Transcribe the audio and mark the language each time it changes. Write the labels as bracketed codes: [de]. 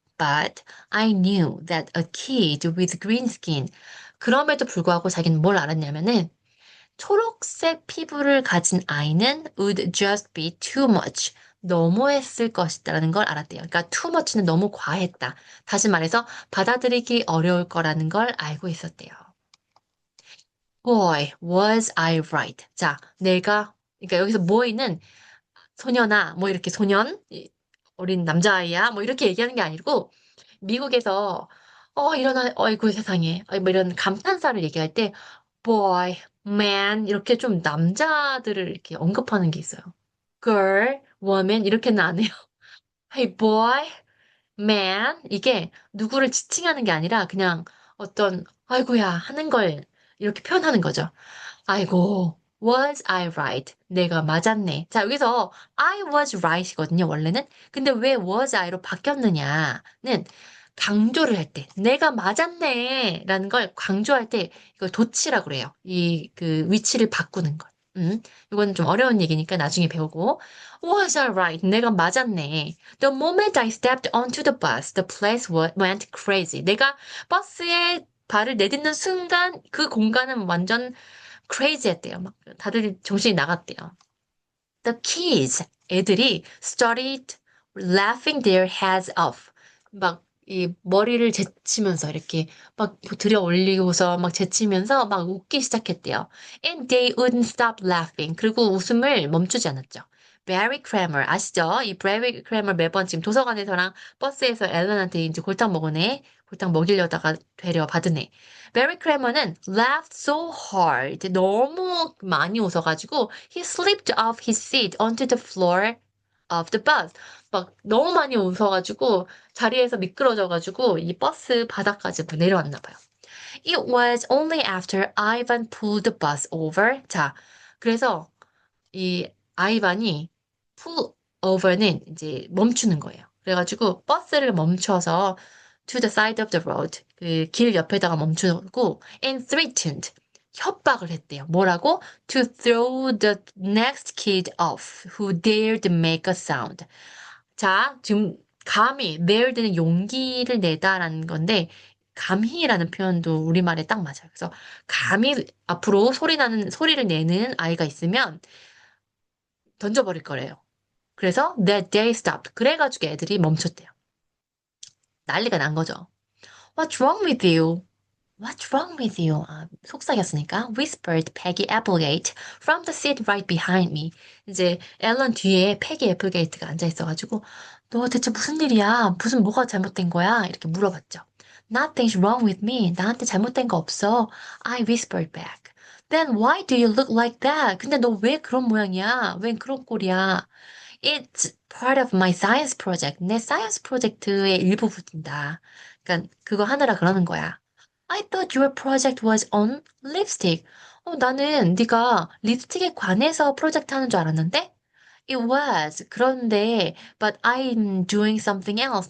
[en] But I knew that a kid with green skin, [ko] 그럼에도 불구하고 자기는 뭘 알았냐면은 초록색 피부를 가진 아이는 [en] would just be too much. [ko] 너무했을 것이다라는 걸 알았대요. 그러니까 too much는 너무 과했다. 다시 말해서 받아들이기 어려울 거라는 걸 알고 있었대요. [en] Boy, was I right. [ko] 자, 그러니까 여기서 boy는 소년아, 뭐 이렇게 어린 남자아이야, 뭐 이렇게 얘기하는 게 아니고, 미국에서, 어이구 세상에, 뭐 이런 감탄사를 얘기할 때, boy, man, 이렇게 좀 남자들을 이렇게 언급하는 게 있어요. girl, woman, 이렇게는 안 해요. Hey, boy, man, 이게 누구를 지칭하는 게 아니라 그냥 아이고야 하는 걸 이렇게 표현하는 거죠. 아이고, [en] was I right? [ko] 내가 맞았네. 자, 여기서 I was right이거든요, 원래는. 근데 왜 was I로 바뀌었느냐는 강조를 할 때, 내가 맞았네. 라는 걸 강조할 때, 이걸 도치라고 그래요. 그 위치를 바꾸는 것. 이건 좀 어려운 얘기니까 나중에 배우고. [en] Was I right? [ko] 내가 맞았네. [en] The moment I stepped onto the bus, the place went crazy. [ko] 내가 버스에 발을 내딛는 순간 그 공간은 완전 crazy 했대요. 막 다들 정신이 나갔대요. [en] The kids, [ko] 애들이 started [en] laughing their heads off. [ko] 막 이 머리를 제치면서 이렇게 막 들여 올리고서 막 제치면서 막 웃기 시작했대요. [en] And they wouldn't stop laughing. [ko] 그리고 웃음을 멈추지 않았죠. Barry Kramer 아시죠? 이 Barry Kramer 매번 지금 도서관에서랑 버스에서 앨런한테 이제 골탕 먹으네. 골탕 먹이려다가 되려 받은 애. [en] Barry Kramer는 laughed so hard. [ko] 너무 많이 웃어가지고 [en] he slipped off his seat onto the floor of the bus. [ko] 막 너무 많이 웃어가지고 자리에서 미끄러져가지고 이 버스 바닥까지 내려왔나 봐요. [en] It was only after Ivan pulled the bus over. [ko] 자, 그래서 이 아이반이 pull over는 이제 멈추는 거예요. 그래가지고 버스를 멈춰서 [en] to the side of the road [ko] 그 길 옆에다가 멈추고 [en] and threatened [ko] 협박을 했대요. 뭐라고? [en] To throw the next kid off who dared make a sound. [ko] 자, 지금 감히 dared는 용기를 내다라는 건데 감히라는 표현도 우리말에 딱 맞아요. 그래서 감히 앞으로 소리를 내는 아이가 있으면 던져버릴 거래요. 그래서 [en] that they stopped. [ko] 그래가지고 애들이 멈췄대요. 난리가 난 거죠. [en] What's wrong with you? What's wrong with you? [ko] 아, 속삭였으니까 [en] whispered Peggy Applegate from the seat right behind me. [ko] 이제 앨런 뒤에 패기 애플게이트가 앉아 있어가지고 너 대체 무슨 일이야? 무슨 뭐가 잘못된 거야? 이렇게 물어봤죠. [en] Nothing's wrong with me. [ko] 나한테 잘못된 거 없어. [en] I whispered back. Then why do you look like that? [ko] 근데 너 왜 그런 모양이야? 왜 그런 꼴이야? [en] It's part of my science project. [ko] 내 사이언스 프로젝트의 일부분이다. 그러니까 그거 하느라 그러는 거야. [en] I thought your project was on lipstick. [ko] 나는 네가 립스틱에 관해서 프로젝트 하는 줄 알았는데? [en] It was. [ko] 그런데, [en] but I'm doing something else.